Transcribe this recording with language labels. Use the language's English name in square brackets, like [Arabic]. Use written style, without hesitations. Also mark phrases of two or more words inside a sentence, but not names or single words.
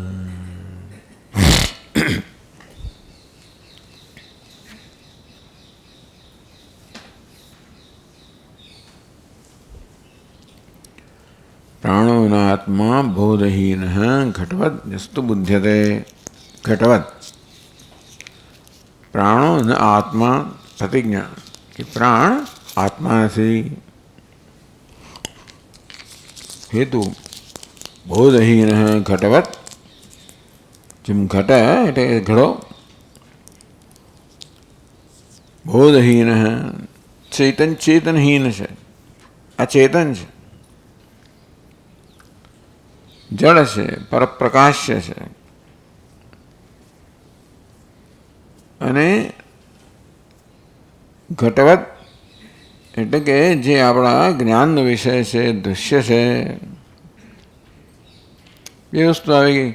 [Sanskrit] प्राणो नात्मा बोधहीनः घटवत् यस्तु बुध्यते। घटवत् प्राणो न आत्मा [Hindi] प्रतिज्ञा कि प्राण आत्मा से [Sanskrit] हेतु बोधहीनः घटवत् [Gujarati] જેમ ઘટ એટલે ઘડો બોધહીનः ચેતન ચેતનહીન છે અચેતન છે જળ છે પરપ્રકાશ્ય છે અને ઘટવત એટલે કે જે આપણા જ્ઞાનનો વિષય છે દૃશ્ય છે એ વસ્તુ આવી ગઈ.